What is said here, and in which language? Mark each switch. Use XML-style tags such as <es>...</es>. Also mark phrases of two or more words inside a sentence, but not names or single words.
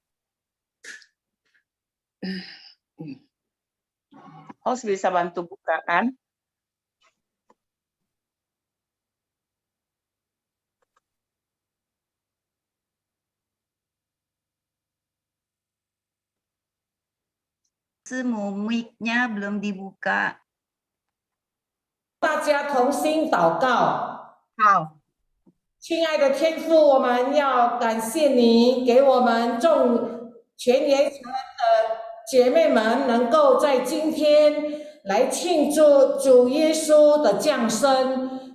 <id>Host bisa bantu buka kan? Mic-nya belum dibuka.</id> <zh>大家同心祷告。好，亲爱的天父，我们要感谢你，给我们众全联城的姐妹们，能够在今天来庆祝主耶稣的降生。</zh>